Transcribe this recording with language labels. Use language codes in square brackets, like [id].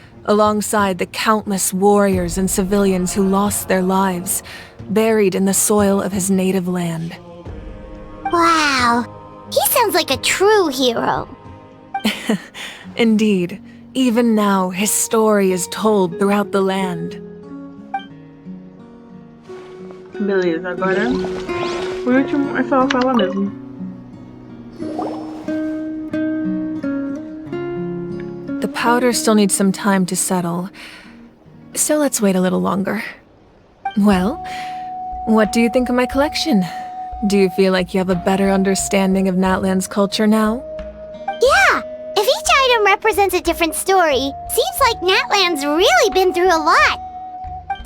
[en] alongside the countless warriors and civilians who lost their lives, buried in the soil of his native land. Wow, he sounds like a true hero. Indeed, even now his story is told throughout the land. [pt] Beleza, agora o último é falar com ela mesmo. [en] The powder still needs some time to settle, so let's wait a little longer. Well, what do you think of my collection? Do you feel like you have a better understanding of Natlan's culture now? Yeah, if each item represents a different story, seems like Natlan's really been through a lot.